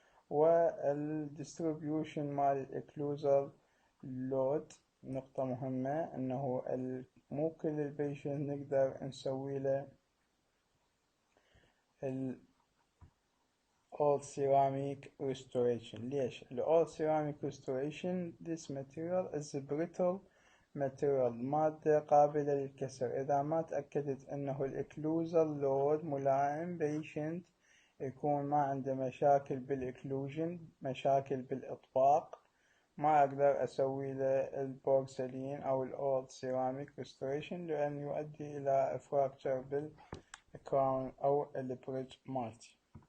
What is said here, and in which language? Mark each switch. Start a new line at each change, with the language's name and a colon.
Arabic: والdistribution مال الاكلوزال لود نقطة مهمة، انه مو كل البيشنت نقدر نسوي له ال all ceramic restoration.
English: ليش؟ ال all ceramic restoration this material is brittle material،
Arabic: مادة قابلة للكسر. إذا ما تأكدت أنه الإكلوزال لود ملائم، patient يكون ما عنده مشاكل بالإكلوجن، مشاكل بالإطباق، ما أقدر أسوي له البورسلين أو ال all ceramic restoration، لأن يؤدي إلى fracture بالكراون أو البريدج مالتي.